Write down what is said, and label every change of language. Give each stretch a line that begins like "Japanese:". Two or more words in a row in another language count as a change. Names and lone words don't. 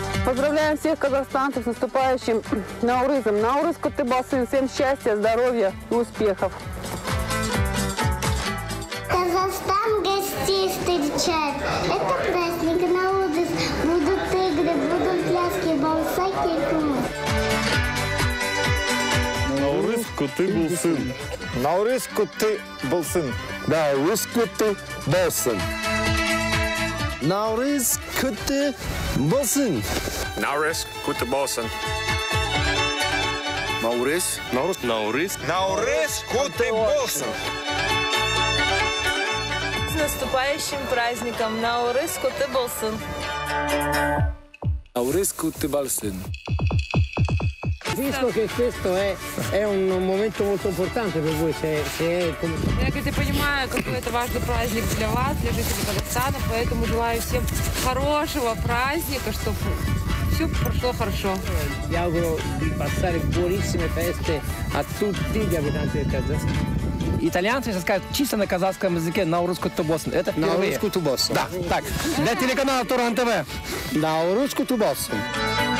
Russian: Поздравляем всех казахстанцев с наступающим Наурызом.
Kazakh: Наурыз Кутыбалсын.
Russian: Всем счастья, здоровья и успехов. Казахстан гостей встречает. Это праздник Наурыз. Будут игры, будут пляски, балсаки и кумыс.
Kazakh: Наурыз Кутыбалсын. Наурыз Кутыбалсын. Наурыз Кутыбалсын. Наурыз Кутыбалсын. Наурыз Кутыбалсын. Наурыз. Наурыз. Наурыз Кутыбалсын.
Russian: С наступающим праздником
Kazakh: Наурыз Кутыбалсын. Наурыз құтты болсын.
Italian: Capisco che questo è un momento molto importante per voi,
Russian: Я, говорит, понимаю, какой это важный праздник для вас, для жителей Казахстана, поэтому желаю всем хорошего праздника, чтобы все прошло хорошо.
Italian: Vi auguro di passare buonissime feste a tutti gli abitanti del Kazakistan.
Russian: Итальянцы сейчас скажут чисто на казахском языке
Kazakh: Наурыз Кутыбалсын.
Russian: Это впервые.
Kazakh: Наурыз Кутыбалсын.
Russian: Да, так. Для телеканала Туран ТВ.
Kazakh: Наурыз Кутыбалсын.